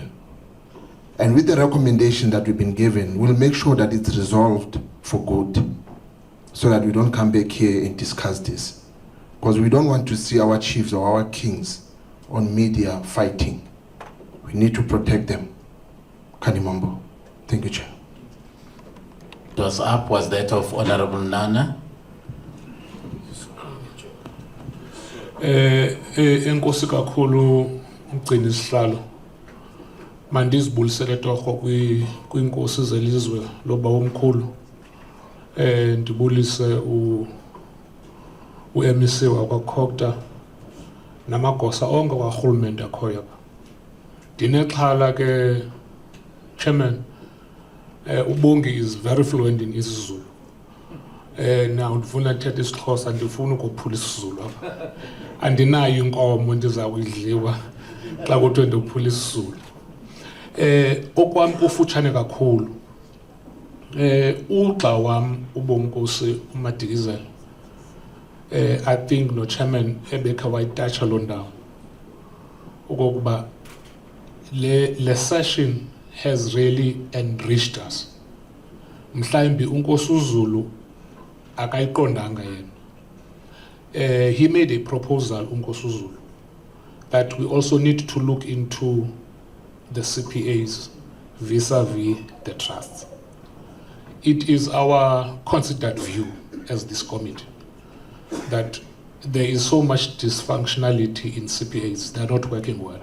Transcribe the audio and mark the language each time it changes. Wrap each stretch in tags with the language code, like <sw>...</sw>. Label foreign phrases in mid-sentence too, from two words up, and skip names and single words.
<en>And with the recommendation that we've been given, we'll make sure that it's resolved for good, so that we don't come back here and discuss this. Because we don't want to see our chiefs or our kings on media fighting. We need to protect them. Kanimambo. Thank you, Chair. It was up, was that of Honorable Nana?</en> <xh>Enkosi kakhulu umgcini sihlalo. Mandizibulisele torho kwinkosi zelizwe loba omkhulu. Ndibulise MEC wakwa COGTA namagosa onke karhulumente akhoyo apha. Ndinexhala ke</xh> <en>Chairman, Ubongi is very fluent in isiZulu.</en> <xh>Now ndifuna uthetha isiXhosa, ndifuna ukuphula isiZulu apha. Andinayo inkomo ndiza kuyidliwa xa kuthiwe ndophula isiZulu. Okwami kufutshane kakhulu. Ugxa wam uBonkosi uMadikizela.</xh> <en>I think no chairman</en> <xh>ebekha wayitatsha lo ndawo. Okokuba le</xh> <en>session has really enriched us.</en> <xh>Mhlawumbi uNkosi uZulu akayiqondanga yena.</xh> <en>He made a proposal, uNkosi uZulu, that we also need to look into the CPAs vis-a-vis the trusts. It is our considered view as this committee that there is so much dysfunctionality in CPAs, they're not working well.</en>